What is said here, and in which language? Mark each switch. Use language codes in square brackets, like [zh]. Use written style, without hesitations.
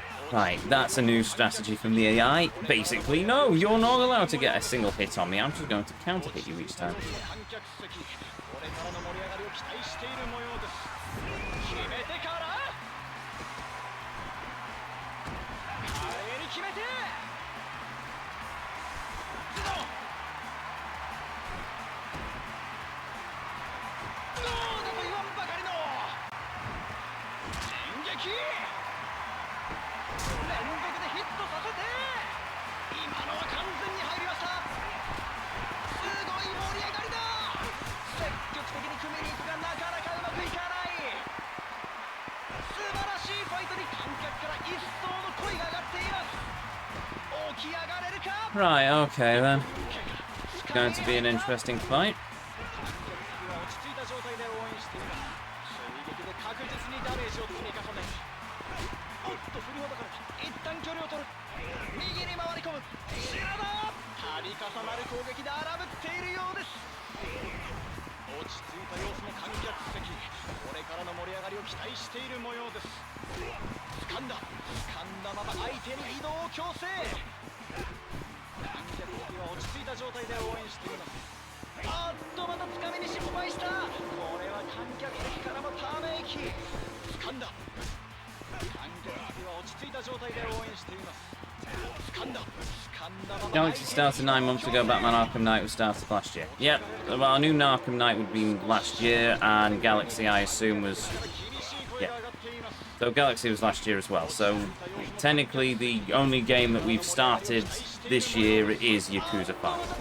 [en] Just right, that's a new strategy from the AI. Basically, no, you're not allowed to get a single hit on me. I'm just going to counter hit you each time. [ja] 観客席これからの盛り上がりを期待している模様です決めてから華麗に決めてズドンどうだと言わんばかりの進撃連続でヒットさせて今のは完全に入りましたすごい盛り上がりだ積極的に組みに行くがなかなかうまくいかない素晴らしいファイトに観客から一層の声が上がっています起き上がれるか [en] Right, okay then. It's going to be an interesting fight. [ja] 落ち着いた状態で応援しています衝撃で確実にダメージを積み重ねるおっと振りほどかれた一旦距離を取る右に回り込む白だ度重なる攻撃で荒ぶっているようです落ち着いた様子の観客席これからの盛り上がりを期待している模様です掴んだまま相手に移動を強制観客席は落ち着いた状態で応援していますあっとまた掴みに失敗したこれは観客席からもため息掴んだ観客席は落ち着いた状態で応援しています掴んだまま [en] Galaxy started 9 months ago, Batman Arkham Knight was started last year. Yep, well, our new Arkham Knight would be last year, and Galaxy, I assume, was... Yeah. So Galaxy was last year as well, so technically the only game that we've started this year is Yakuza 5.